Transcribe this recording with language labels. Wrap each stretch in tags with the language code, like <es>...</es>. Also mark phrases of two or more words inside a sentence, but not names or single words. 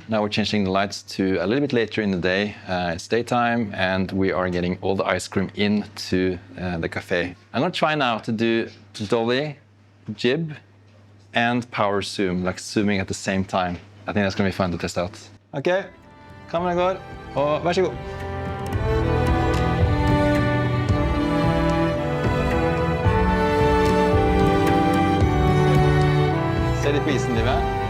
<en>Now we're changing the lights to a little bit later in the day. It's daytime and we are getting all the ice cream into the cafe. I'm gonna try now to do dolly, jib, and power zoom, like zooming at the same time. I think that's gonna be fun to test out.</en> <no>Okay, kameraet går, og vær så god. Se litt på isen, livet.</no>